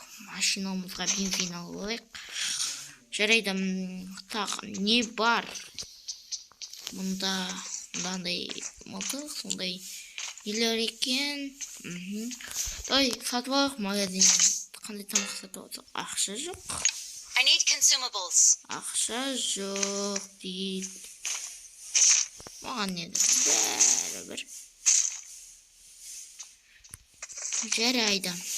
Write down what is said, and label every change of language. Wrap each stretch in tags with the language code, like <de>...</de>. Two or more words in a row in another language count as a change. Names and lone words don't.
<kk>Машинамызға бензин алайық. Жарайды, тағы не бар? Мұндандай мылтық, сондай нелер екен. Ой, сатып алайық магазиннен. Қандай тамақ сатып алсақ? Ақша жоқ.</kk> <en>I need consumables.</en> <kk>Ақша жоқ дейді. Маған еді бәрібір. Жарайды.</kk>